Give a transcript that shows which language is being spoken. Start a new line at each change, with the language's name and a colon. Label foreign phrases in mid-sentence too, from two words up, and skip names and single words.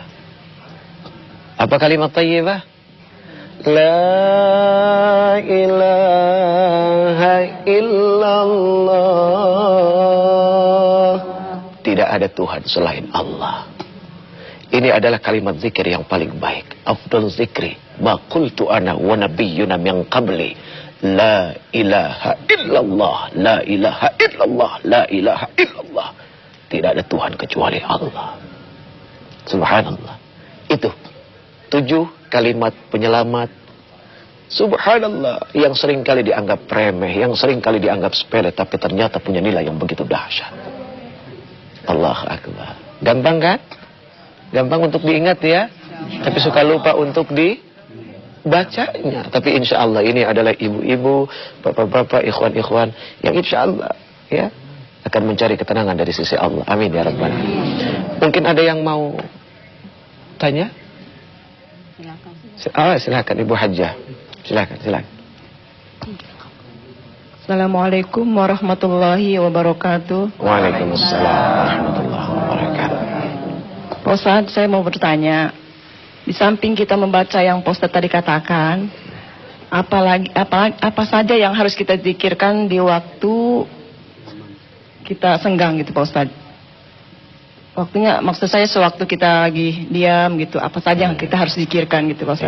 Indonesian: Apa kalimat thayyibah?
Arabic: لا إله إلا الله.
Indonesian: Tidak ada Tuhan selain Allah. Ini adalah kalimat zikir yang paling baik.
Arabic: أفضل الذكر ما قلت أنا والنبيون من قبلي. لا إله إلا الله، لا إله إلا الله، لا إله إلا الله.
Indonesian: Tidak ada Tuhan kecuali Allah. Subhanallah. Itu 7 kalimat penyelamat. Subhanallah, yang sering kali dianggap remeh, yang sering kali dianggap sepele, tapi ternyata punya nilai yang begitu dahsyat.
Arabic: الله أكبر.
Indonesian: Gampang kan? Gampang untuk diingat ya, tapi suka lupa untuk dibacanya. Tapi
Arabic: إن شاء الله
Indonesian: ini adalah ibu-ibu, bapak-bapak, ikhwan-ikhwan yang
Arabic: إن شاء الله
Indonesian: ya akan mencari ketenangan dari sisi Allah.
Arabic: آمين يا رب العالمين.
Indonesian: Mungkin ada yang mau tanya? Silakan Ibu Hajjah. Silakan.
Arabic: السلام عليكم ورحمة الله وبركاته. وعليكم السلام ورحمة الله وبركاته.
Indonesian: Pak Ustadz, saya mau bertanya, di samping kita membaca yang Pak Ustadz tadi katakan, apa saja yang harus kita zikirkan di waktu kita senggang gitu Pak Ustadz? Waktunya, maksud saya sewaktu kita lagi diam gitu, apa saja yang kita harus zikirkan gitu Pak Ustadz?